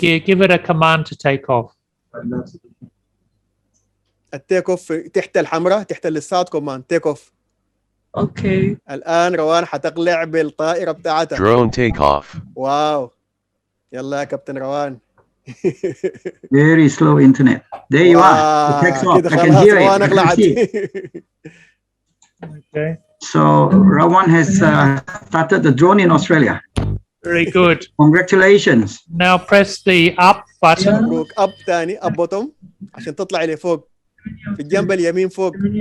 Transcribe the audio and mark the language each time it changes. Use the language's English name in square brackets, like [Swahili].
[English] Give it a command to take off. [Arabic] التيك أوف تحت الحمراء تحت الستارت كوماند تيك أوف. [English] Okay. [Arabic] الآن روان حتقلع بالطائرة بتاعتها. [English] Drone take off. [Arabic] واو. يلا يا كابتن روان. [English] Very slow internet. There you are. It takes off. I can hear it. I can see it. Okay. So Rawan has started the drone in Australia. Very good. Congratulations. Now press the up button. [Arabic] up ثاني [English] up bottom [Arabic] عشان تطلع لفوق في الجنب اليمين فوق.